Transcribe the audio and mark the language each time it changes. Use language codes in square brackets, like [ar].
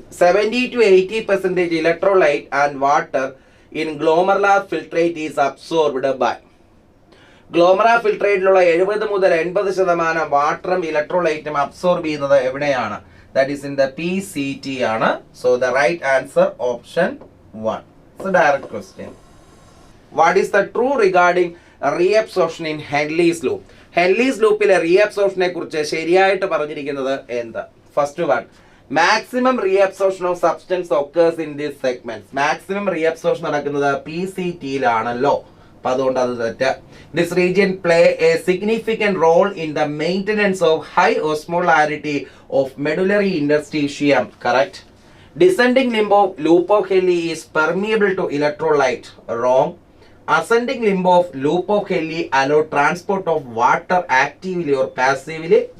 [en] 70 to 80% electrolyte and water in glomerular filtrate is absorbed by. [ml] Glomerular ഫിൽട്രേറ്റിലുള്ള 70 മുതൽ 80% വാട്ടറും ഇലക്ട്രോലൈറ്റും absorb ചെയ്യുന്നത് എവിടെയാണ്? [en] That is in the PCT ആണ്. So the right answer option 1. It's a direct question. What is the true regarding reabsorption in Henle's loop? [ml] Henley's ലൂപ്പിലെ റീഅബ്സോർപ്ഷനെ കുറിച്ച് ശരിയായിട്ട് പറഞ്ഞിരിക്കുന്നത് എന്താ? [en] First one, maximum reabsorption of substance occurs in this segments. [ml] Maximum reabsorption നടക്കുന്നത് PCT-യിലാണല്ലോ, അപ്പൊ അതുകൊണ്ട് അത് തെറ്റ്. [en] This region play a significant role in the maintenance of high osmolarity of medullary interstitium. Correct. Descending limb of loop of Henle is permeable to electrolyte. Wrong. Ascending limb of loop of Henle allow transport of water actively or passively.